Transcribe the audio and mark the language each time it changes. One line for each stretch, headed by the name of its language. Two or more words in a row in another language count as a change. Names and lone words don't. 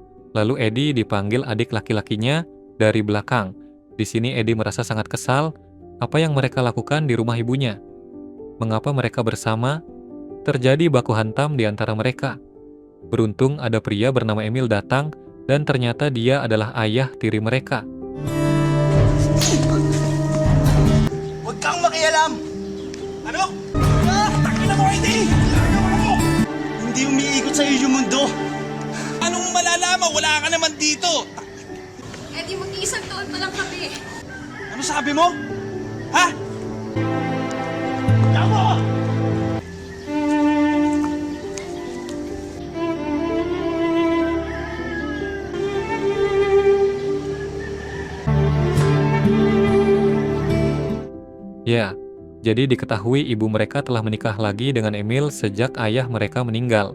Indonesian: Lalu Eddie dipanggil adik laki-lakinya dari belakang. Di sini Eddie merasa sangat kesal. Apa yang mereka lakukan di rumah ibunya? Mengapa mereka bersama? Terjadi baku hantam di antara mereka. Beruntung ada pria bernama Emil datang dan ternyata dia adalah ayah tiri mereka.
Filipino: Huwag kang makialam! Ano? Ah! Takina mo, hindi! Hindi umiikot sa'yo yung mundo. Anong malalaman? Wala ka naman dito. Eddie, mag-iisang taon pa lang kami. Ano sabi mo? Ha? Tama!
Indonesian: Ya, jadi diketahui ibu mereka telah menikah lagi dengan Emil sejak ayah mereka meninggal.